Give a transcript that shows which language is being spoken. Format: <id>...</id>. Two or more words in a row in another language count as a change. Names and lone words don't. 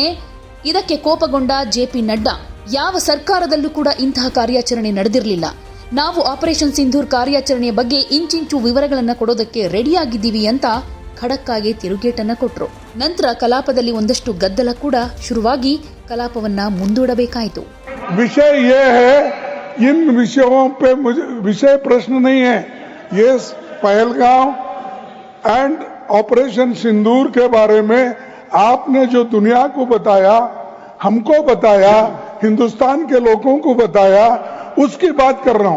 <kn>ಇದಕ್ಕೆ ಕೋಪಗೊಂಡ ಜೆಪಿ ನಡ್ಡಾ, ಯಾವ ಸರ್ಕಾರದಲ್ಲೂ ಕೂಡ ಇಂತಹ ಕಾರ್ಯಾಚರಣೆ ನಡೆದಿರಲಿಲ್ಲ, ನಾವು ಆಪರೇಷನ್ ಸಿಂಧೂರ್ ಕಾರ್ಯಾಚರಣೆಯ ಬಗ್ಗೆ ಇಂಚಿಂಚು ವಿವರಗಳನ್ನು ಕೊಡೋದಕ್ಕೆ ರೆಡಿಯಾಗಿದ್ದೀವಿ ಅಂತ ಖಡಕ್ ಆಗಿ ತಿರುಗೇಟನ್ನ ಕೊಟ್ಟರು. ನಂತರ ಕಲಾಪದಲ್ಲಿ ಒಂದಷ್ಟು ಗದ್ದಲ ಕೂಡ ಶುರುವಾಗಿ ಕಲಾಪವನ್ನ ಮುಂದೂಡಬೇಕಾಯಿತು.</kn> <hi>विषय ये है, इन विषयों पे मुझे विषय प्रश्न नहीं है, ये पहलगांव एंड ऑपरेशन सिंदूर के बारे में आपने जो दुनिया को बताया, हमको बताया, हिंदुस्तान के लोगों को बताया, उसकी बात कर रहा हूं।</hi>